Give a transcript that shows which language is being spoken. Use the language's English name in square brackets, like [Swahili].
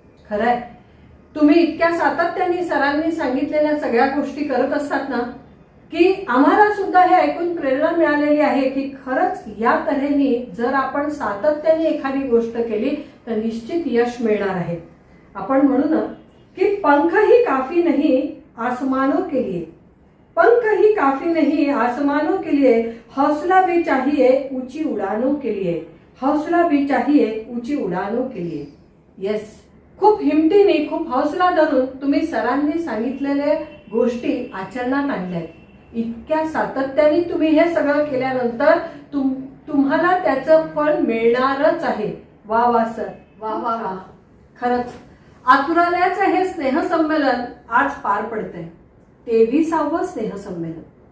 [Marathi] खरंय, तुम्ही इतक्या सातत्याने सरांनी सांगितलेल्या सगळ्या गोष्टी करत असतात ना, की आम्हाला सुद्धा हे ऐकून प्रेरणा मिळालेली आहे की खरंच या तऱ्हेने जर आपण सातत्याने एखादी गोष्ट केली तर निश्चित यश मिळणार आहे. आपण म्हणू ना की [Hindi] पंख ही काफी नहीं आसमानों के लिए, पंख ही काफी नहीं आसमानों के लिए, हौसला भी चाहिए ऊंची उड़ानों के लिए, हौसला भी चाहिए ऊंची उड़ानों के लिए. [Marathi] येस, खूप हिमतीने खूप हौसला धरून तुम्ही सरांनी सांगितलेल्या गोष्टी आचरणात आणल्यात. इतक्या सातत्याने तुम्ही हे सगळं केल्यानंतर तुम्हाला त्याचं फळ मिळणारच आहे. वा वा सर, वा वा वा. खरंच आतुरालयाचं हे स्नेहसंमेलन आज पार पडतंय, 23वे स्नेहसंमेलन.